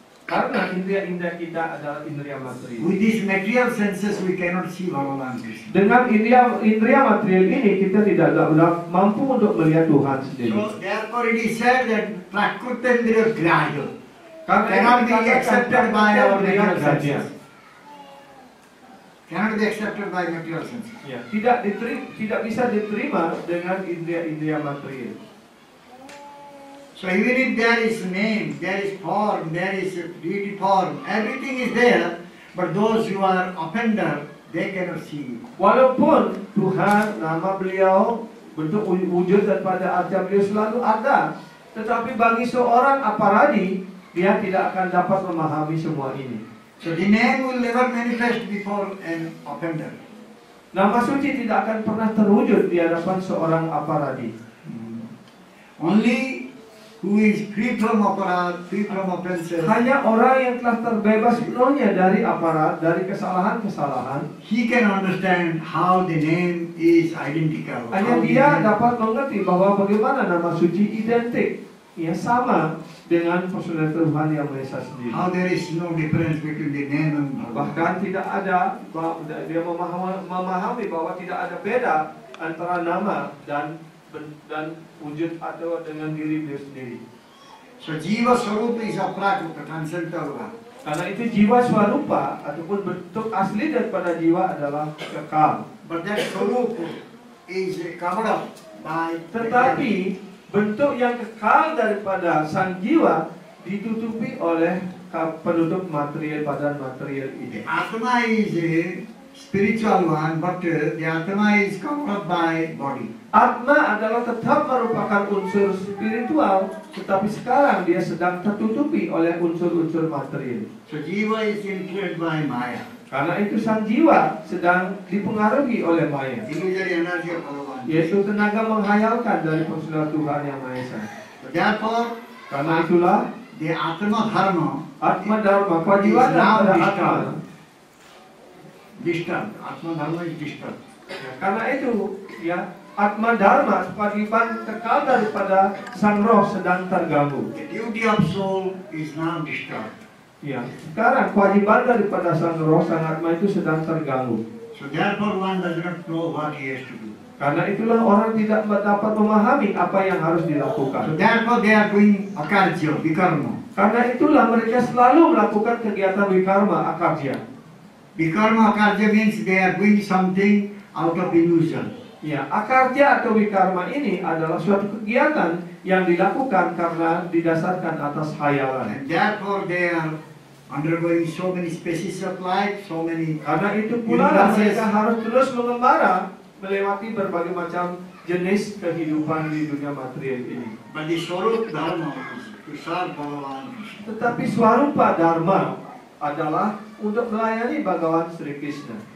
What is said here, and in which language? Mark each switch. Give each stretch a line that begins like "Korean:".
Indonesian: Karena indera-indera kita adalah indera material.
English: With these material senses we cannot see Bhagavan Krishna.
Indonesian: Dengan indera material ini kita tidak mampu untuk melihat Tuhan sendiri.
English: So therefore it is said that Prakrutendriya Grahya cannot be accepted by our material senses. Cannot be accepted by material senses.
Indonesian: Tidak bisa diterima dengan indera material.
English: So even if there is name, there is form, there is deity form, everything is there, but those who are offender, they cannot see.
Indonesian: Walaupun Tuhan, nama beliau, bentuk wujud daripada arca beliau selalu ada, tetapi bagi seorang aparadi, dia tidak akan dapat memahami semua ini.
English: So the name will never manifest before an offender.
Indonesian: Nama suci tidak akan pernah terwujud di hadapan seorang aparadi.
English: Only who is free from aparat, free from offenses.
Indonesian: Hanya orang yang telah terbebas sepenuhnya dari aparat, dari kesalahan-kesalahan.
English: He can understand how the name is identical.
Indonesian: Hanya dia dapat mengerti bahwa bagaimana nama suci identik, sama dengan personal Tuhan yang Maha Esa sendiri.
English: How there is no difference between the name and
Indonesian: bahkan tidak ada, dia memahami bahwa tidak ada beda antara nama dan wujud atau dengan diri beliau sendiri.
English: So Jiva Swarupa is Aprakruta, transcendental one.
Indonesian: Karena itu jiwa swarupa ataupun bentuk asli daripada jiwa adalah kekal.
English: But that swarupa is covered up by
Indonesian: Tetapi bentuk yang kekal daripada sang jiwa ditutupi oleh penutup material badan material ini.
English: Atma is a spiritual one, but the Atma is covered up by body.
Indonesian: Atma adalah tetap merupakan unsur spiritual, tetapi sekarang dia sedang tertutupi oleh unsur-unsur material.
English: So Jiva is influenced by Maya.
Indonesian: Karena itu sang jiwa sedang dipengaruhi oleh Maya,
English: Illusory energy of Bhagavan.
Indonesian: yaitu tenaga menghayalkan dari personal Tuhan Yang Maha Esa.
English: So therefore,
Indonesian: Karena itulah
English: the Atma Dharma
Indonesian: Atma Dharma, kewajiban daripada Atma.
English: Disturbed. Atma Dharma is disturbed.
Indonesian: Ya, karena itu, ya, Atma Dharma, kewajiban kekal daripada sang roh sedang terganggu.
English: The duty of soul is now disturbed.
Indonesian: Ya, sekarang kewajiban daripada sang roh, sang Atma itu sedang terganggu.
English: So therefore one does not know what he has to do.
Indonesian: Karena itulah orang tidak dapat memahami apa yang harus
English: So
Indonesian: dilakukan.
English: therefore they are doing akarja, vikarma.
Indonesian: Karena itulah mereka selalu melakukan kegiatan wikarma akarja.
English: Vikarma akarja means they are doing something out of illusion.
Indonesian: Ya, akarja atau wikarma ini adalah suatu kegiatan yang dilakukan karena didasarkan atas hayalan.
English: And therefore they are undergoing so many species of life, so many
Indonesian: Karena itu pula mereka harus terus mengembara melewati berbagai macam jenis kehidupan di dunia material ini.
English: But the Swarup Dharma is to serve Bhagavan Krishna.
Indonesian: Tetapi swarupa dharma adalah untuk melayani Bhagawan Sri Krishna.